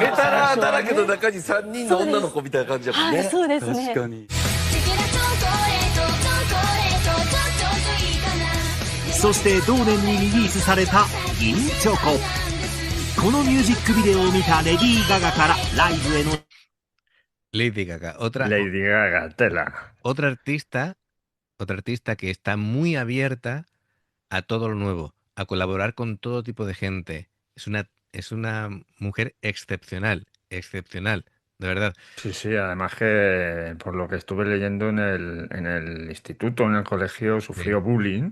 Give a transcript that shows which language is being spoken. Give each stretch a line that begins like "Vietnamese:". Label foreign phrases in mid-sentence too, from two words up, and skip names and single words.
Japanese: メタラーだらけの中に3人の女の子みたいな感じやもんね。はい、そうですね。確かに。そして同年にリリースされた「銀チョコ」。このミュージックビデオを見たレディー・ガガからライブへの
Spanish: Lady Gaga, Lady Gaga, tela. Otra artista que está muy abierta a todo lo nuevo, a colaborar con todo tipo de gente. Es una mujer excepcional, de verdad. Sí, sí, además que por lo que estuve leyendo en el instituto, en el colegio, sufrió bullying.